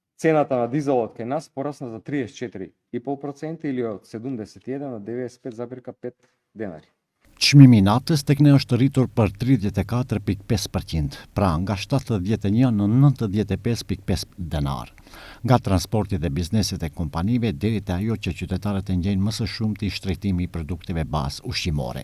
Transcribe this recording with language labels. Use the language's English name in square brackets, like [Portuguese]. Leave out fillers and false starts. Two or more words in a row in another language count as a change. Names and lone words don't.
[Macedonian] цената на дизелот кај нас порасна за 34,5% или од 71 на 95,5 денари. [Albanian] Çmimi i natës tek ne është rritur për 34,5%, pra nga 71 në 95,5 denar. Nga transporti dhe bizneset e kompanive deri te ajo që qytetarët e ngjejnë më së shumti shtrejtimi i produkteve bazë ushqimore.